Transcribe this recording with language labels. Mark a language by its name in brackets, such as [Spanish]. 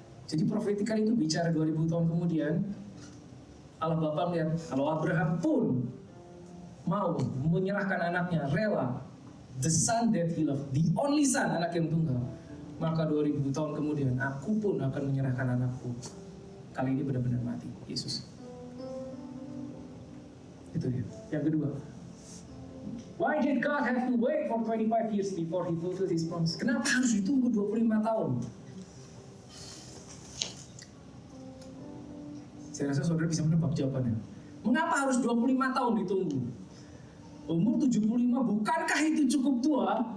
[Indonesian] Jadi profetikal itu bicara 2000 tahun kemudian, Allah Bapa melihat kalau Abraham pun mau menyerahkan anaknya, rela, [English] the son that he loved, the only son, [Indonesian] anak yang tunggal, maka 2000 tahun kemudian aku pun akan menyerahkan anakku. Kali ini benar-benar mati, Yesus. Itu dia. [English] Yang kedua, why did God have to wait for 25 years before He fulfilled His promise? [Indonesian] Kenapa harus ditunggu 25 tahun? Saya rasa saudara bisa menebak jawabannya. Mengapa harus 25 tahun ditunggu? Umur 75, bukankah itu cukup tua?